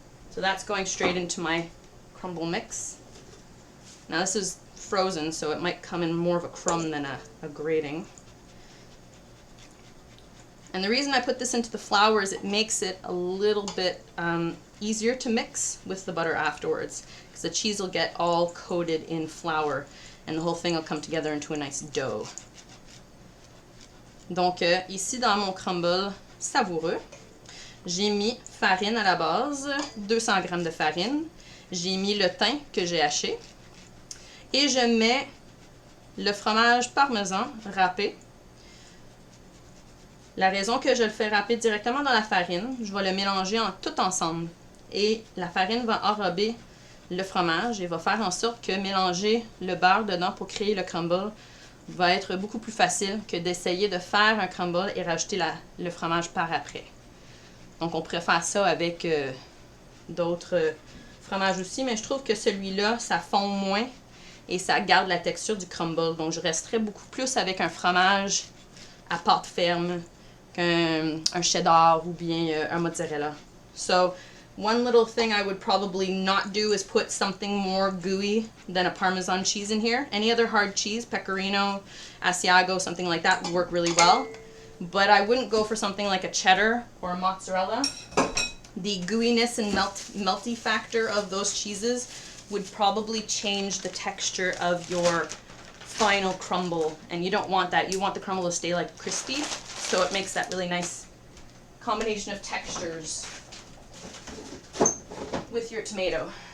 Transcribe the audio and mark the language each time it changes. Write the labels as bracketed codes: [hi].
[en] So that's going straight into my crumble mix. Now this is frozen, so it might come in more of a crumb than a grating. And the reason I put this into the flour is it makes it a little bit easier to mix with the butter afterwards, because the cheese will get all coated in flour and the whole thing will come together into a nice dough. [fr] Donc ici dans mon crumble savoureux, j'ai mis farine à la base, 200 g de farine, j'ai mis le thym que j'ai haché et je mets le fromage parmesan râpé. La raison que je le fais râper directement dans la farine, je vais le mélanger tout ensemble et la farine va enrober le fromage et va faire en sorte que mélanger le beurre dedans pour créer le crumble va être beaucoup plus facile que d'essayer de faire un crumble et rajouter le fromage par après. Donc on pourrait faire ça avec d'autres fromages aussi, mais je trouve que celui-là, ça fond moins et ça garde la texture du crumble. Donc je resterais beaucoup plus avec un fromage à pâte ferme qu'un cheddar ou bien un mozzarella. [en] So one little thing I would probably not do is put something more gooey than a Parmesan cheese in here. Any other hard cheese, Pecorino, Asiago, something like that would work really well. But I wouldn't go for something like a cheddar or a mozzarella. The gooiness and melty factor of those cheeses would probably change the texture of your final crumble, and you don't want that. You want the crumble to stay like crispy, so it makes that really nice combination of textures with your tomato.